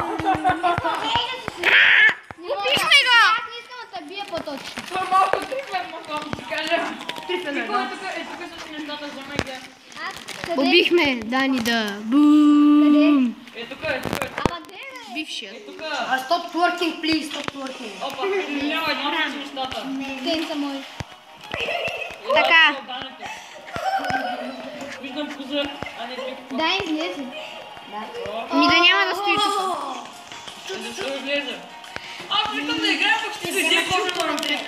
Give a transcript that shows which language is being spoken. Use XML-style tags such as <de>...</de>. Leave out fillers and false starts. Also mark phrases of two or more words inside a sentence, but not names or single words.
<bg>Убихме го! Аз не искам да те бия по-точно. Това е малко трифен, мога да ти кажа. Тук са си нещата, вземай ги. Убихме Дани да. Бум! Тук. Ама де, бе? Бившия. Тук.</bg> <en>Stop twerking, please, stop twerking.</en> <bg>Опа, няма едно си нещата. Те са мои. Така. Виждам козър, а не пик. Дай излезе. Ми да няма да стои тук. Защо излезе? Аз викам да играем, пък ще се дие по-добро на трик.</bg>